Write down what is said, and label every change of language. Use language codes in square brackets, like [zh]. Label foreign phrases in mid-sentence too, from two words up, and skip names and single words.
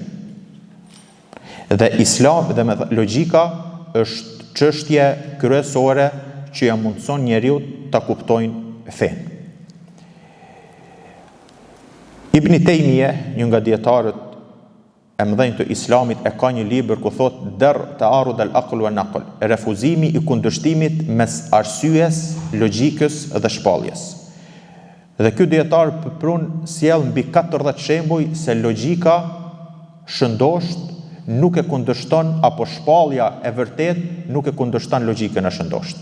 [sq] Dhe Islam dhe me logjika është çështje kryesore që ja mundson njeriu ta kuptojnë fen. Ibn Taymije, një nga dietarët e mëdhenj të Islamit, e ka një libër ku thot Darr ta'arud al-aql wa naql, refuzimi i kundërshtimit mes arsyes, logjikës dhe shpalljes. Dhe ky dietar sjell mbi 40 shembuj se logjika shëndosht nuk e kundërshton, apo shpallja e vërtet nuk e kundërshton logjikën e shëndosht.